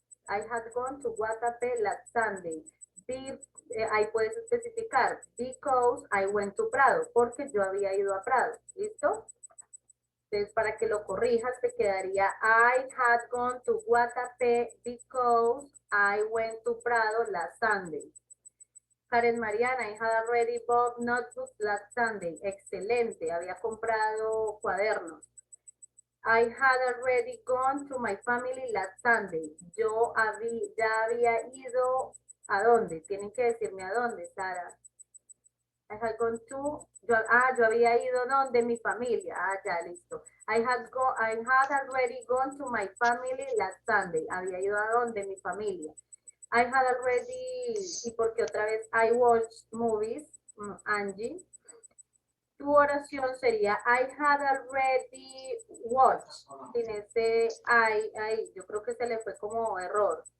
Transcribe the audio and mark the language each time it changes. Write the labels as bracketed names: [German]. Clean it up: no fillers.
[English] I had gone to Guatapé last Sunday. [Spanish] Ahí puedes especificar, because I went to Prado, porque yo había ido a Prado, ¿listo? [English] Entonces, para que lo corrijas, te quedaría I had gone to Guatapé because I went to Prado last Sunday. Karen Mariana, I had already bought notebooks last Sunday. [Spanish] Excelente, había comprado cuadernos. [English] I had already gone to my family last Sunday. [Spanish] Yo ya había ido, ¿a dónde? Tienen que decirme a dónde, Sara. I had gone to, yo había ido donde mi familia. Ya, listo. [English] I had already gone to my family last Sunday. [Spanish] Había ido a donde mi familia. [English] I had already, y porque otra vez I watched movies, Angie. Tu oración sería I had already watched. [Spanish] Sin ese I, yo creo que se le fue como error.